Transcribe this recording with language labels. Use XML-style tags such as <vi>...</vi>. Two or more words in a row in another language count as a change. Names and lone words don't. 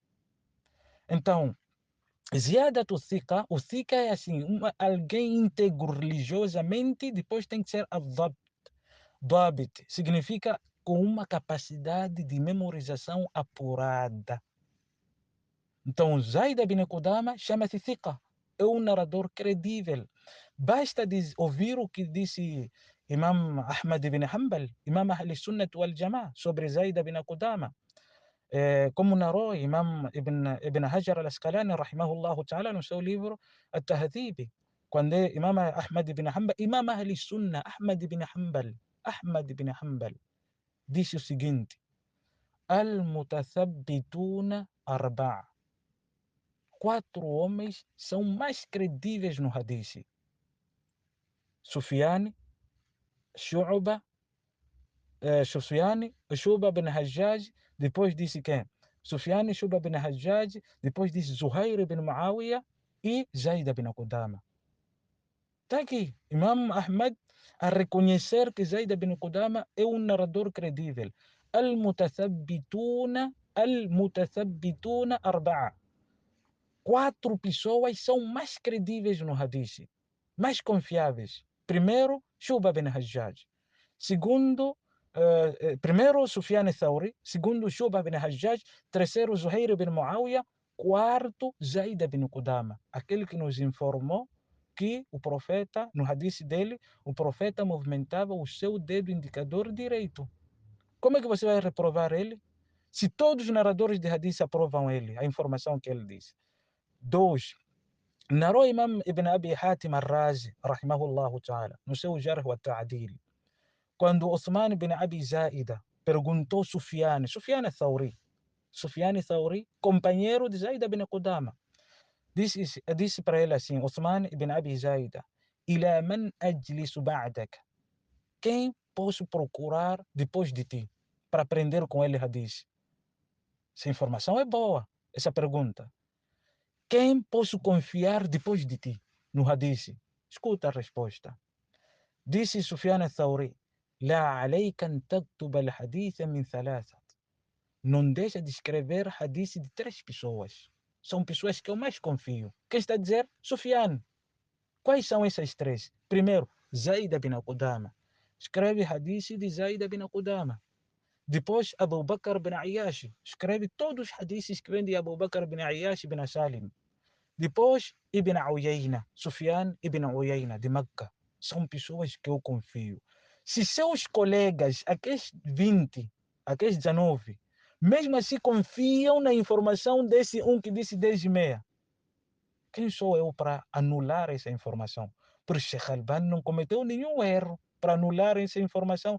<pt>Então,</pt> <ar>زيادة الثقة,</ar> <pt>o thika é assim, alguém íntegro religiosamente, depois tem que ser Dhabit, significa com uma capacidade de memorização apurada. Então, Zaid bin Qudama chama-se thika, é um narrador credível. Basta ouvir o que disse Imam Ahmad bin Hanbal, Imam</pt> <ar>أهل السنة والجماعة,</ar> <pt>sobre Zaid bin Qudama. Como narrou Imam Ibn Hajar al-Asqalani,</pt> <ar>رحمه الله تعالى,</ar> <pt>no seu livro At-Tahdhib, quando Imam Ahmad ibn Hanbal, Imam</pt> <ar>أهل السنة,</ar> <pt>Ahmad ibn Hanbal, disse o seguinte,</pt> <ar>المتثبتون أربعة.</ar> <pt>4 homens são mais credíveis no hadith. Sufyan, Shu'ba, Shu'ba bin Hajjaj, depois disse quem? Sufyan, Shu'ba bin Hajjaj, depois disse Zuhair bin Muawiyah e Zaid bin Qudama. Está aqui, Imam Ahmad a reconhecer que Zaid bin Qudama é um narrador credível.</pt> <ar>المتثبتون أربعة.</ar> <pt>4 pessoas são mais credíveis no hadith, mais confiáveis. Primeiro, Shu'ba bin Hajjaj. Segundo, primeiro, Sufyan al-Thawri. Segundo, Shu'ba bin Hajjaj. Terceiro, Zuhair bin Muawiyah. Quarto, Zaid bin Qudama, aquele que nos informou que o profeta, no hadith dele, o profeta movimentava o seu dedo indicador direito. Como é que você vai reprovar ele? Se todos os narradores de hadith aprovam ele, a informação que ele disse. 2. Narrou Imam Ibn Abi Hatim al-Razi,</pt> <ar>رحمه الله تعالى,</ar> <pt>no seu Jarh wa Ta'dil, quando Uthman ibn Abi Zaida perguntou Sufyan al-Thawri, companheiro de Zaid ibn Qudama, disse para ele assim, Uthman ibn Abi Zaida,</pt> <ar>إلى من أجلس بعدك?</ar> <pt>Quem posso procurar depois de ti para aprender com ele hadith? Essa informação é boa, essa pergunta. Quem posso confiar depois de ti no hadith? Escuta a resposta. Disse Sufyan al-Thawri,</pt> <ar>لا عليك أن تكتب الحديث من ثلاثة.</ar> <pt>Não deixa de escrever hadith de 3 pessoas. São pessoas que eu mais confio. Quem está a dizer? Sufyan. Quais são essas 3? Primeiro, Zaid bin Qudama. Escreve hadith de Zaid bin Qudama. Depois, Abu Bakr bin Ayyash. Escreve todos os hadiths que vêm de Abu Bakr bin Ayyash bin Salim. Depois, Ibn Uyayna, Sufyan ibn Uyayna, de Meca. São pessoas que eu confio. Se seus colegas, aqueles 20, aqueles 19, mesmo assim confiam na informação desse um que disse 10 e meia, quem sou eu para anular essa informação? Por isso, Sheikh Albani não cometeu nenhum erro para anular essa informação.</pt>